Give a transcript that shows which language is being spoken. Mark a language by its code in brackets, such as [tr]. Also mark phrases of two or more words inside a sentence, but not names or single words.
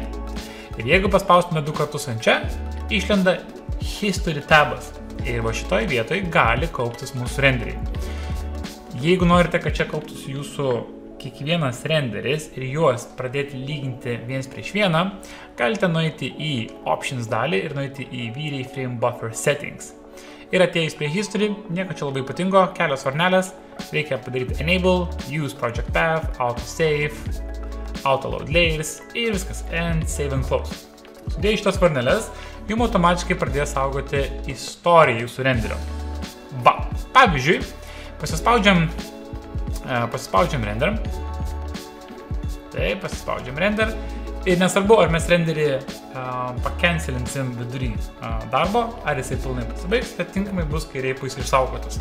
[lt] Ir jeigu paspaustumėt 2 kartus ant čia, išlenda history tabas. Ir va šitoj vietoj gali kauptis mūsų renderiai. Jeigu norite, kad čia kauptųsi jūsų kiekvienas renderis ir juos pradėti lyginti viens prieš vieną, galite nueiti į options dalį ir nueiti į vyriai [en] frame buffer settings. [lt] Ir atėjus prie history, nieko čia labai ypatingo, kelios varnelės, reikia padaryti enable, [en] use project path, auto save, auto load layers [lt] ir viskas, [en] and save and close. [lt] Sudėjus šitas varnelės, jums automatiškai pradės saugoti istoriją jūsų renderio. Va, pavyzdžiui, pasispaudžiam render. Taip, pasispaudžiam render. Ir nesvarbu, ar mes renderį pakenselinsim vidury darbo, ar jisai pilnai pasibaigs, tai tinkamai bus kairiai pusė išsaugotas.